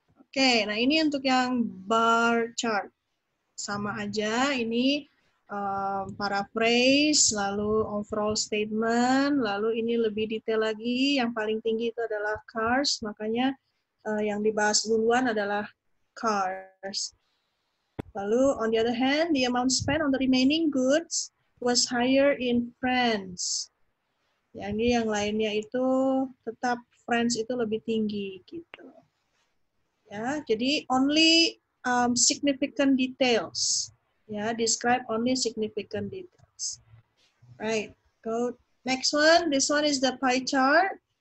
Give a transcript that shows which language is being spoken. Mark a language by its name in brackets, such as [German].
[Indonesian] Oke, nah ini untuk yang bar chart. Sama aja, ini paraphrase, lalu [English] overall statement, [Indonesian] lalu ini lebih detail lagi. Yang paling tinggi itu adalah cars, makanya yang dibahas duluan adalah cars. [English] Lalu, on the other hand, the amount spent on the remaining goods was higher in France. [Indonesian] Yang lainnya itu tetap France itu lebih tinggi gitu. Ya, jadi [English] only significant details. Ya, describe only significant details. Right. Go next one. This one is the pie chart.